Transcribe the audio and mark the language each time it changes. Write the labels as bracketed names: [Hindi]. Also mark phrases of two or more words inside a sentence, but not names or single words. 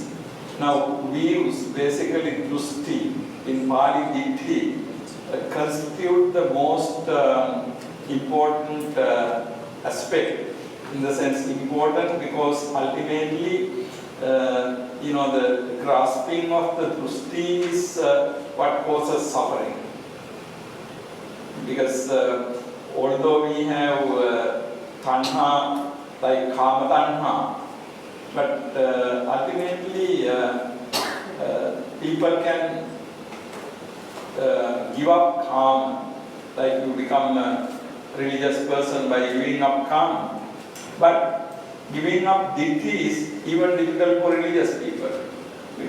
[English] Now views, basically Drusti, in Pali Ditti, constitute the most important aspect. In the sense important because ultimately, the grasping of the Drusti is what causes suffering. Because although we have tanha, like [Pali] kama tanha, [English] but ultimately people can give up kama, like you become a religious person by giving up kama. But giving up ditti is even difficult for religious people.